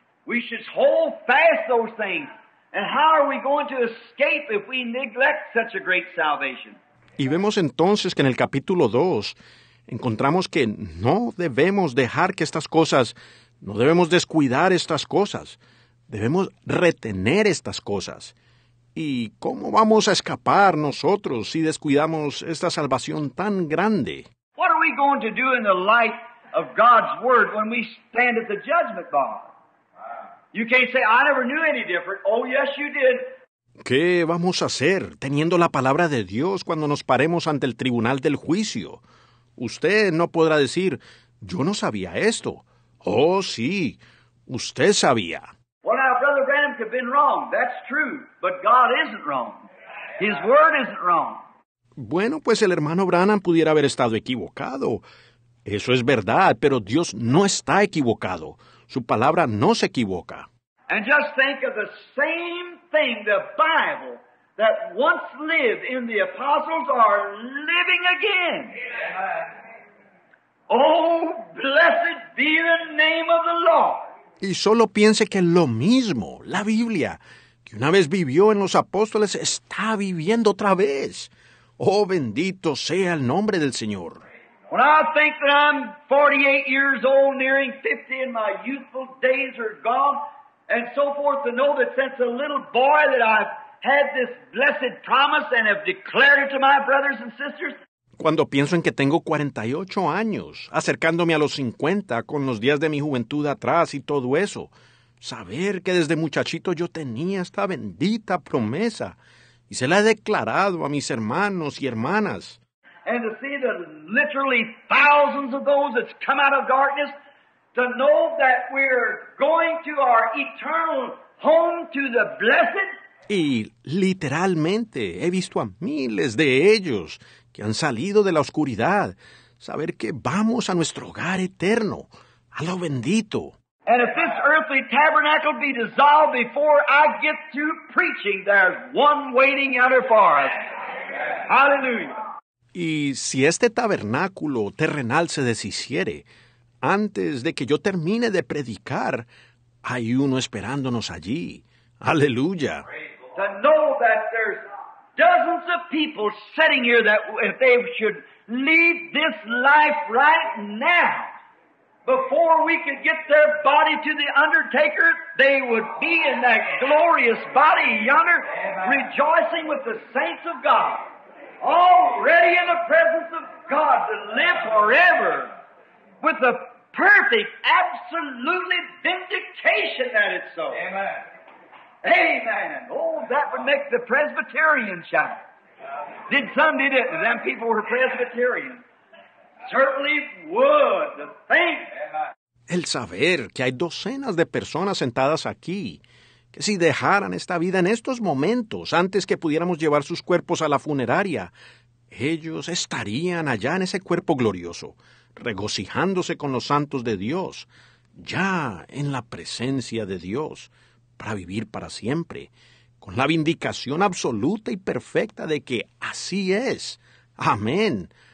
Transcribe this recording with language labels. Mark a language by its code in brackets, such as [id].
[en] We should hold fast those things. And how are we going to escape if we neglect such a great salvation? [es] Y vemos entonces que en el capítulo 2 encontramos que no debemos dejar que estas cosas, no debemos descuidar estas cosas, debemos retener estas cosas. ¿Y cómo vamos a escapar nosotros si descuidamos esta salvación tan grande? [en] What are we going to do in the light of God's Word when we stand at the judgment bar. You can't say, I never knew any different. Oh, yes, you did. [es] ¿Qué vamos a hacer teniendo la palabra de Dios cuando nos paremos ante el tribunal del juicio? Usted no podrá decir, yo no sabía esto. Oh, sí, usted sabía. [en] Well, now, Brother Branham could have been wrong. That's true. But God isn't wrong. His Word isn't wrong. [es] Bueno, pues el hermano Branham pudiera haber estado equivocado. Eso es verdad, pero Dios no está equivocado. Su palabra no se equivoca. [en] And just think of the same thing, the Bible, that once lived in the apostles are living again. Oh, blessed be the name of the Lord. [es] Y solo piense que lo mismo, la Biblia, que una vez vivió en los apóstoles, está viviendo otra vez. Oh, bendito sea el nombre del Señor. [en] When I think that I'm 48 years old, nearing 50, and my youthful days are gone, and so forth, to know that since a little boy that I've had this blessed promise and have declared it to my brothers and sisters. [es] Cuando pienso en que tengo 48 años, acercándome a los 50 con los días de mi juventud atrás y todo eso, saber que desde muchachito yo tenía esta bendita promesa y se la he declarado a mis hermanos y hermanas. [en] And to see the literally thousands of those that's come out of darkness, to know that we're going to our eternal home to the blessed. [es] Y literalmente he visto a miles de ellos que han salido de la oscuridad, saber que vamos a nuestro hogar eterno, a lo bendito. [en] And if this earthly tabernacle be dissolved before I get through preaching, there's one waiting out there for us. Hallelujah. [es] Y si este tabernáculo terrenal se deshiciere, antes de que yo termine de predicar, hay uno esperándonos allí. Aleluya. [en] To know that there's dozens of people sitting here that if they should leave this life right now, before we could get their body to the undertaker, they would be in that glorious body yonder, rejoicing with the saints of God, already in the presence of God to live forever with the perfect, absolutely vindication that it's so. Amen. Amen. Oh, that would make the Presbyterian shout. Did some, did it? Them people were Presbyterians. Certainly would. The thing. [es] El saber que hay docenas de personas sentadas aquí, que si dejaran esta vida en estos momentos, antes que pudiéramos llevar sus cuerpos a la funeraria, ellos estarían allá en ese cuerpo glorioso, regocijándose con los santos de Dios, ya en la presencia de Dios, para vivir para siempre, con la vindicación absoluta y perfecta de que así es. Amén.